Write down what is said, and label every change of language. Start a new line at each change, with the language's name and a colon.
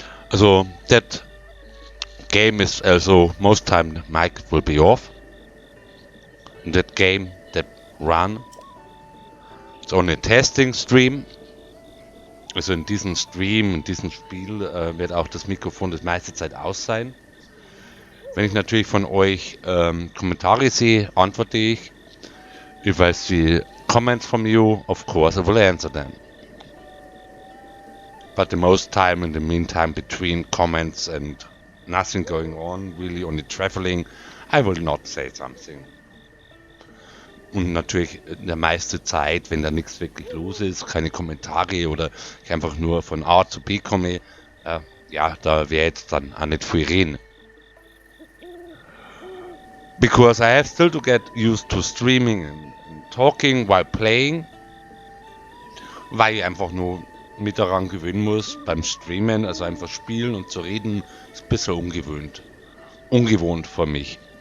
English: Also, that game is also most time the mic will be off. That game, that run, it's only a testing stream.
German: Also in diesem Stream, in diesem Spiel wird auch das Mikrofon das meiste Zeit aus sein. Wenn ich natürlich von euch Kommentare sehe, antworte ich.
English: If I see comments from you, of course I will answer them. But the most time in the meantime between comments and nothing going on, really only traveling, I will not say something.
German: Und natürlich in der meiste Zeit, wenn da nichts wirklich los ist, keine Kommentare oder ich einfach nur von A zu B komme, ja, da wäre jetzt dann auch nicht viel reden.
English: Because I have still to get used to streaming and talking while playing,
German: weil ich einfach nur mit daran gewöhnen muss beim Streamen, also einfach spielen und zu reden, ist ein bisschen ungewohnt für mich.